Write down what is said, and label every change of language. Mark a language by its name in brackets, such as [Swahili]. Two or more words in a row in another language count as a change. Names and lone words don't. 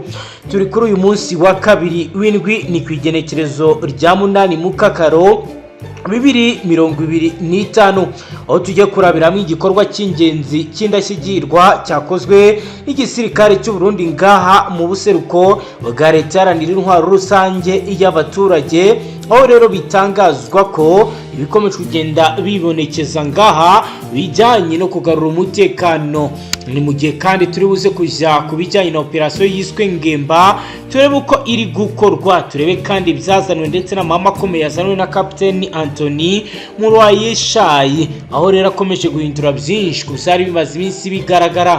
[Rundi] Turi kuri uyu munsi wa kabiri w'indwi ni kwigenekerezo rya 8 Mukakaro 2025 aho tujye kurabiramo igikorwa cy'ingenzi cy'indashyigirwa cyakozwe n'igisirikare cy'u Burundi ngaha mu buseruko bwa leta yaranira intwaro rusange y'abaturage, aho rero bitangazwa ko ibikomeje kugenda bibonekeza ngaha bijyanye no kugarura umutekano. [Kinyarwanda] Ni mu gihe kandi turi buze kujya ku bijyanye na operasiyo yiswe Ngemba, turebe uko iri gukorwa, turebe kandi byazanwe ndetse n'amahame akomeye yazanwe na Kapiteni Anthony Murwayishayi, aho rero akomeje guhindura byinshi ku byari bimaze iminsi bigaragara.